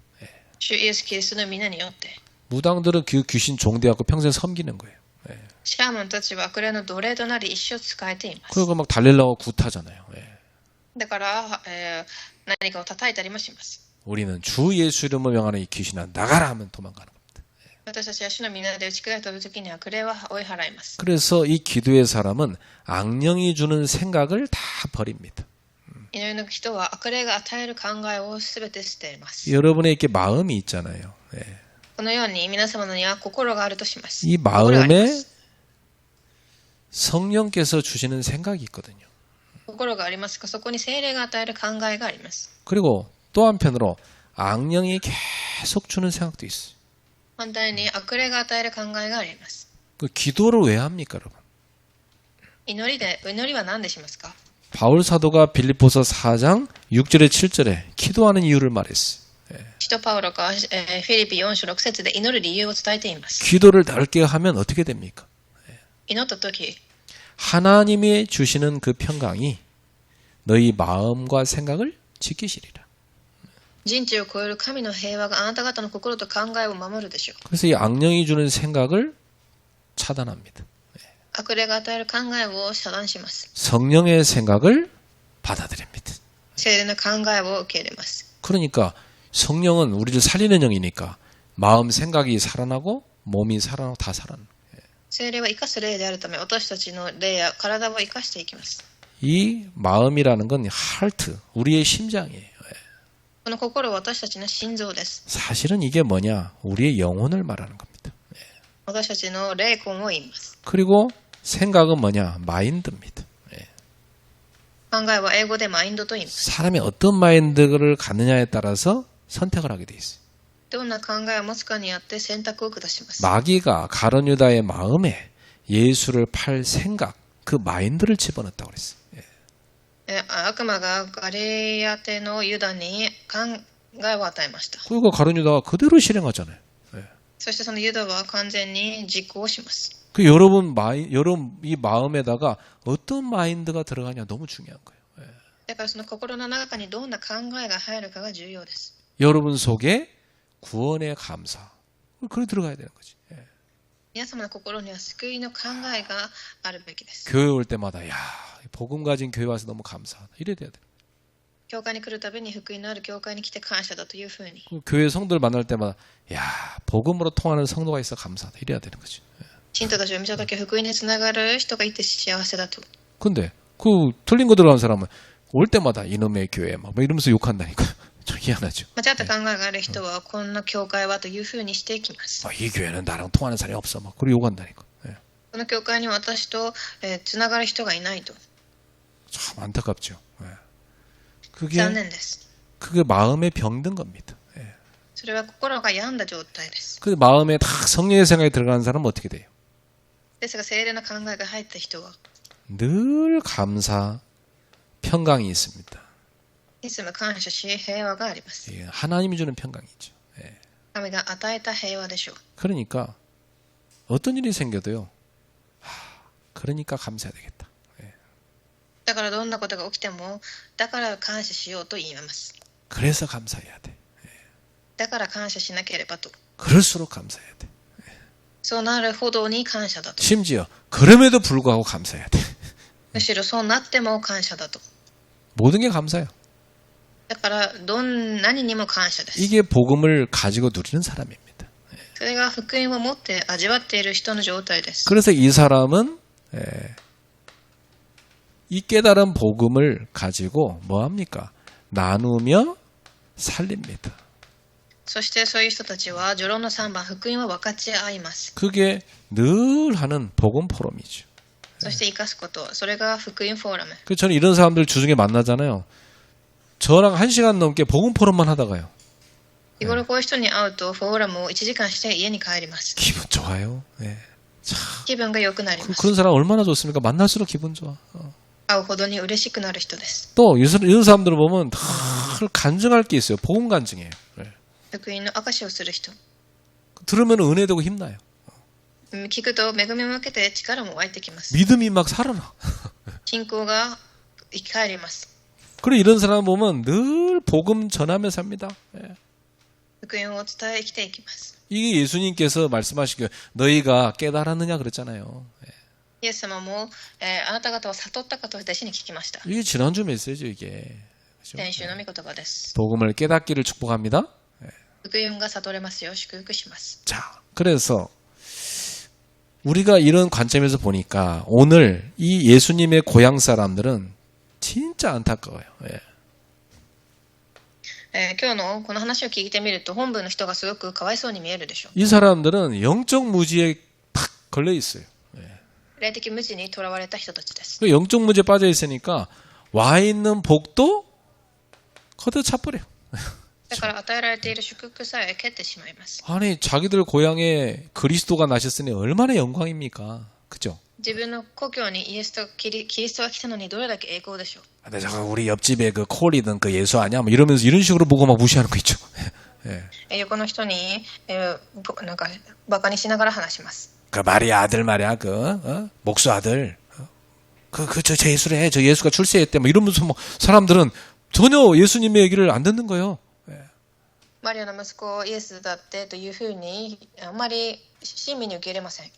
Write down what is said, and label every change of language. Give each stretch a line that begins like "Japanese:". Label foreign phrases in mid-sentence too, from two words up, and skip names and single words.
Japanese: 主イエス・キリストの皆によって
Korean: 무당들은 그 귀신 종대하고 평생 섬기는 거예요.
Japanese: シャーマンたちは悪霊の奴隷となり一生仕えています
Korean: 그리고 막 달릴라고 굿하잖아요.
Japanese: だから、何かを叩いたりもします
Korean: 우리는 주 예수 이름을 명하는 이 귀신아 나가라 하면 도망가는 겁니다.
Japanese: 私たちは主の皆で打ち砕いた時に悪霊は追い払います
Korean: 그래서 이 기도의 사람은 악령이 주는 생각을 다 버립니다.
Japanese: 祈りの人は悪霊が与える考えをすべて捨てます
Korean: 여러분의 이렇게 마음이 있잖아요.
Japanese: このように皆様には心があるとします
Korean: 이
Japanese: 心がありま
Korean: 마음에
Japanese: す
Korean: 성령께서 주시는 생각이 있거든요.
Japanese: 心がありますがそこに聖霊が与える考えがあります
Korean: 그리고 또 한편으로 악령이 계속 주는 생각도 있어요.
Japanese: 反対に悪霊が与える考えがあります
Korean: 그 기도를 왜 합니까, 여러분?
Japanese: 祈りは何でしますか
Korean: 바울 사도가 빌립보서 4장 6절에 7절에 기도하는 이유를 말했어요.
Japanese: 使徒パウロが、フィリピ4章6節で祈る理由を伝えています
Korean: 기도를 넓게 하면 어떻게 됩니까?
Japanese: 祈った時
Korean: 하나님이 주시는 그 평강이 너희 마음과 생각을 지키시리라.
Japanese: 人知を超える神の平和があなた方の心と考えを守るでしょう
Korean: 그래서 이 악령이 주는 생각을 차단합니다.
Japanese: 悪霊が与える考えを遮断します
Korean: 성령의 생각을 받아들입니다.
Japanese: 聖霊の考えを受け入れます
Korean: 그러니까 성령은 우리를 살리는 영이니까 마음 생각이 살아나고 몸이 살아나고 다 살아나.
Japanese: 聖霊は生かす霊であるため私たちの霊や体を生かしていきます
Korean: 이 마음이라는 건 하트, 우리의 심장이에요.
Japanese: この心は私たちの心臓です
Korean: 사실은 이게 뭐냐? 우리의 영혼을 말하는 겁니다.
Japanese: 私たちの霊魂を言います
Korean: 그리고 생각은 뭐냐? 마인드입니다.
Japanese: 考えは英語でマインドと言います
Korean: 사람이 어떤 마인드를 갖느냐에 따라서 선택을 하게 돼 있어요.
Japanese: どんな考えを持つかによって選択を下します
Korean: 마귀가 가룟 유다의 마음에 예수를 팔 생각, 그 마인드를 집어넣었다고 그랬어요.
Japanese: 悪魔がガリアテのユダに考えを与えました
Korean: 그리고 가룟 유다가 그대로 실행하잖아요.
Japanese: そしてそのユダは完全に実行します
Korean: 그 여러분 이 마음에다가 어떤 마인드가 들어가냐 너무 중요한 거예요.
Japanese: だからその心の中にどんな考えが入るかが重要です
Korean: 여러분 속에 구원의 감사, 그래 들어가야 되는 거지.
Japanese: 皆様の心には救いの考えがあるべきです
Korean: 교회 올 때마다 야 복음 가진 교회 와서 너무 감사하다 이래야 돼야 돼.
Japanese: 教会に来るたびに福音のある教会に来て感謝だというふうに
Korean: 그 교회 성도들 만날 때마다 야 복음으로 통하는 성도가 있어 감사하다 이래야 되는 거지.
Japanese: 信徒たちを見たとき福音につながる人がいて幸せだと
Korean: 근데 그 틀린 거 들어간 사람은 올 때마다 이놈의 교회 막 이러면서 욕한다니까. 좀 희한하죠.
Japanese: 間違った考えがある人はこんな教会はというふうにしていきます
Korean: 이 교회는 나랑 통하는 사람이 없어 막 그리고 욕한다니까.
Japanese: この教会に私とつながる人がいないと
Korean: 참 안타깝죠. 그게
Japanese: 残念です
Korean: 그게 마음에 병든 겁니다.
Japanese: それは心が病んだ状態です
Korean: 그 마음에 다 성령의 생각이 들어가는 사람은 어떻게 돼요?
Japanese: ですが聖霊の考えが入った人は
Korean: 늘 감사, 평강이 있습니다.
Japanese: いつも感謝し平和があります
Korean: 예, 하나님이 주는 평강이죠.
Japanese: 神が与えた平和でしょう
Korean: 그러니까 어떤 일이 생겨도요. 그러니까 감사해야 되겠다.
Japanese: だからどんなことが起きてもだから感謝しようと言います
Korean: 그래서 감사해야 돼.
Japanese: だから感謝しなければと
Korean: 그럴수록 감사해야 돼.
Japanese: そうなるほどに感謝だと
Korean: 심지어 그럼에도 불구하고 감사해야 돼.
Japanese: むしろそうなっても感謝だと
Korean: 모든 게 감사해요.
Japanese: だから何にも感謝です
Korean: 이게 복음을 가지고 누리는 사람입니다.
Japanese: それが福音を持って味わっている人の状態です。
Korean: 그래서 이 사람은 이 깨달은 복음을 가지고 뭐합니까? 나누며 살립니다.
Japanese: そしてそういう人たちは序論の3番福音を分かち合います。
Korean: 그게 늘 하는 복음 포럼이죠.
Japanese: そして生かすこと、それが福音フォーラム。
Korean: 그래서 저는 이런 사람들 주중에 만나잖아요. 저랑 1시간 넘게 복음 포럼만 하다가요.
Japanese: 日頃こういう人に会うとフォーラムを1時間して家に帰ります。
Korean: 기분 좋아요. 예. 참,
Japanese: 気分が良くなります。
Korean: 그런 사람 얼마나 좋습니까? 만날수록 기분 좋아.
Japanese: 会うほどに嬉しくなる人です。
Korean: 또 이런 사람들을 보면 다 간증할 게 있어요. 복음 간증이에요. 예.
Japanese: 福音の証しをする人。
Korean: 들으면 은혜되고 힘나요.
Japanese: 聞くと恵みを受けて力も湧いてきます。
Korean: 믿음이 막 살아나.
Japanese: 信仰が生き返ります。
Korean: 그리고 이런 사람 보면 늘 복음 전하며 삽니다. 예.
Japanese: 福音を伝え生きていきます。
Korean: 이게 예수님께서 말씀하시기에 너희가 깨달았느냐 그랬잖아요. 예.
Japanese: イエス様も、あなた方は悟ったかと弟子に聞きました。
Korean: 이게 지난주 메시지죠 이게. 그죠?
Japanese: 先週の御言葉です。
Korean: 복음을 깨닫기를 축복합니다.
Japanese: 福音が悟れますよう祝福します。
Korean: 자, 그래서 우리가 이런 관점에서 보니까 오늘 이 예수님의 고향 사람들은 진짜 안타까워요. 예.
Japanese: 今日のこの話を聞いてみると本部の人がすごくかわいそうに見えるでしょう。
Korean: 이 사람들은 영적 무지에 팍 걸려 있어요.
Japanese: 霊的無知にとらわれた人たちです。
Korean: 그 영적 무지에 빠져 있으니까 와 있는 복도 거둬 차버려.
Japanese: だから与えられている祝福さえ蹴ってしまいます。
Korean: 아니 자기들 고향에 그리스도가 나셨으니 얼마나 영광입니까? 그죠?
Japanese: 自分の故郷にイエスとキリストが来たのにどれだけ栄光でしょう。
Korean: 근데 저거 우리 옆집에 그 콜이든 그 예수 아니야? 뭐 이러면서 이런 식으로 보고 막 무시하는 거 있죠. 예.
Japanese: 横の人に、なんかバカにしながら話します。
Korean: 그 마리아 아들 말이야, 목수 아들. 저 예수래. 저 예수가 출세했대. 뭐 이러면서 뭐 사람들은 전혀 예수님의 얘기를 안 듣는 거예요.
Japanese: マリアの息子イエスだってというふうにあんまり親身に受け入れません。